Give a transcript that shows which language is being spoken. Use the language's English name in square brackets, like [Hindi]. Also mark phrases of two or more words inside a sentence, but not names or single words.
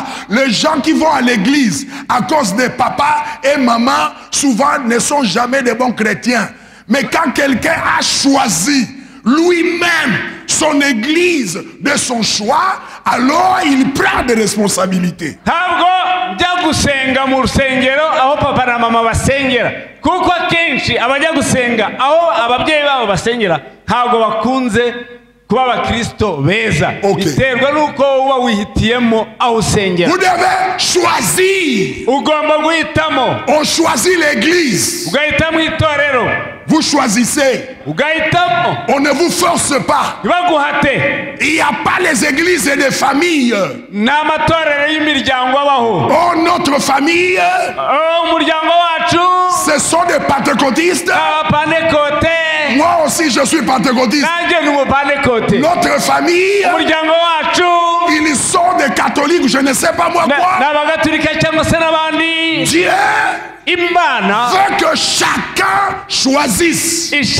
[French] Les gens qui vont à l'église à cause de papa et maman, souvent ne sont jamais des bons chrétiens. Mais quand quelqu'un a choisi lui-même son église de son choix, alors il prend des responsabilités. [Kinyarwanda] kuba abakristo beza biterwa nuko uba wihitiyemo aho usengera. [French] Vous devez choisir. [Kinyarwanda] Ugomba guhitamo. [French] On choisit l'église. [Kinyarwanda] Ugahitamo itorero. [French] Vous choisissez. [Kinyarwanda] Ugahitamo. [French] On ne vous force pas. [Kinyarwanda] Ntibaguhate. [French] Il n'y a pas les églises et les familles. [Kinyarwanda] N'amatorero y'imiryango abaho. [French] Oh, notre famille. [Kinyarwanda] Oh, umuryango wacu. [French] Ce sont des pentecôtistes. [Kinyarwanda] Abapantekote. [French] Moi aussi je suis pentecôtiste. Notre famille, ils sont des catholiques, je ne sais pas moi quoi. Dieu veut que chacun choisisse.